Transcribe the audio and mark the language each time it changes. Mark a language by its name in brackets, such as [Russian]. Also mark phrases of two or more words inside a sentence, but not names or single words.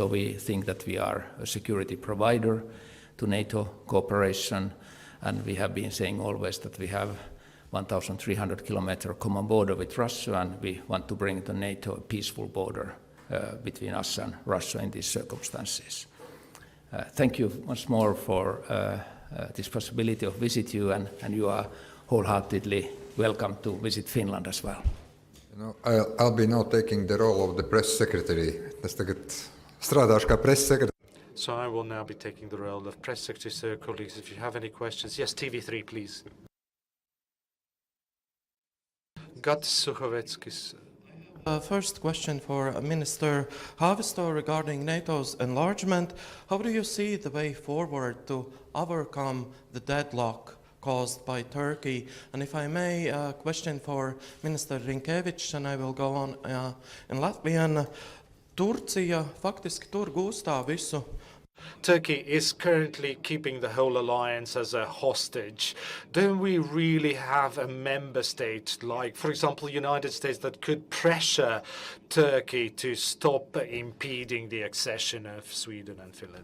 [English] We think that we are a security provider to NATO cooperation, and we have been saying always that we have 1,300 kilometer common border with Russia, and we want to bring to NATO a peaceful border between us and Russia in these circumstances. Thank you once more for this possibility of visit you, and you are wholeheartedly welcome to visit Finland as well. I'll be now taking the role of the press secretary. [Latvian] Strādāšu kā [English] press secretary. So I will now be taking the role of press secretary. So, colleagues, if you have any questions, yes, TV3, please. Gatis Suhovetskis. First question for Minister Haavisto regarding NATO's enlargement. How do you see the way forward to overcome the deadlock caused by Turkey? And if I may, a question for Minister Rinkevičs, and I will go on in Latvian. [Latvian] Turcija faktiski tur gūstā visu. [English] Turkey is currently keeping the whole alliance as a hostage. Don't we really have a member state, like, for example, United States, that could pressure Turkey to stop impeding the accession of Sweden and Finland?